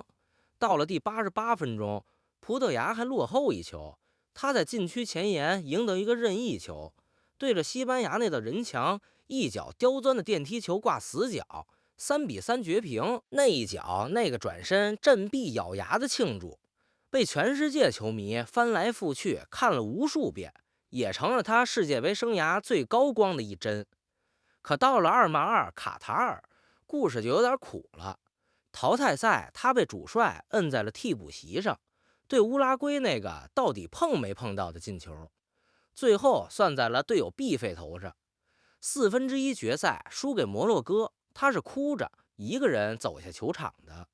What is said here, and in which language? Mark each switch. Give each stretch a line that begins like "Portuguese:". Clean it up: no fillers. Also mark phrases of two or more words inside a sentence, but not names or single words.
Chinese: 到了第88分鐘，葡萄牙還落後1球，他在禁區前沿贏得一個任意球，對着西班牙那道人牆一腳刁鑽的電梯球掛死角，3-3絕平。那一腳那個轉身振臂咬牙的慶祝，被全世界球迷翻來覆去看了無數遍，也成了他世界杯生涯最高光的一帧。可到了2-2卡塔爾，故事就有点苦了。淘汰赛他被主帅摁在了替補席上，对烏拉圭那個到底碰没碰到的進球，最後算在了队友毕费頭上。1/4決賽輸給摩洛哥，他是哭着一個人走下球場的。